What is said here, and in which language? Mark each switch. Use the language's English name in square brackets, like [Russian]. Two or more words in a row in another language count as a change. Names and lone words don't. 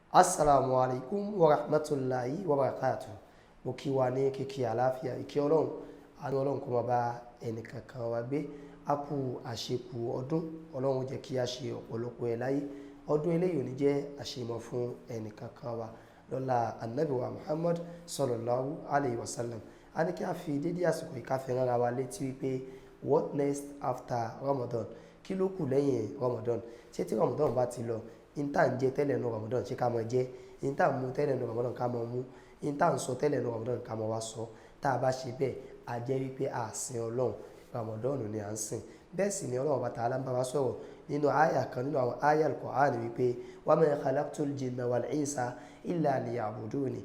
[Arabic] السلام عليكم ورحمة الله وبركاته. [Yoruba] Mo kí wa ní kíkí àlàáfíà, ìkẹ́ Ọlọ́run, àánú Ọlọ́run kó máa bá ẹnìkankan wa gbé. A kú àṣekù ọdún, Ọlọ́run jẹ́ kí a ṣe ọ̀pọ̀lọpọ̀ ẹ̀ láyé. Ọdún eléyìí ò ní jẹ́ àṣemọ̀ fún ẹnìkankan wa. Lọ́lá Ànábì wa Muhammad [Arabic] صلى الله عليه وسلم. [Yoruba] A ní kí a fi dédé àsìkò yìí ká fi rán ara wa létí wípé [English] what next after Ramadan? [Yoruba] Kí ló kù lẹ́yìn Ramadan? Ṣé tí Ramadan bá ti lọ, ìta ń jẹ tẹ́lẹ̀ nínú Ramadan ṣé ká máa jẹ, ìta ń mu tẹ́lẹ̀ nínú Ramadan ká máa mu, ìta ń sọ tẹ́lẹ̀ nínú Ramadan ká máa wá sọ. Tá a bá ṣe bẹ́ẹ̀, a jẹ́ wípé a sin Ọlọ́run, Ramadan ni à ń sìn. Bẹ́ẹ̀ sì ni Ọlọ́run bá Ta'ala ń bá wa sọ̀rọ̀ nínú àyà kan nínú àwọn àyà Al-Qur'an wípé [Arabic] وما خلقت الجن والإنس إلا ليعبدون.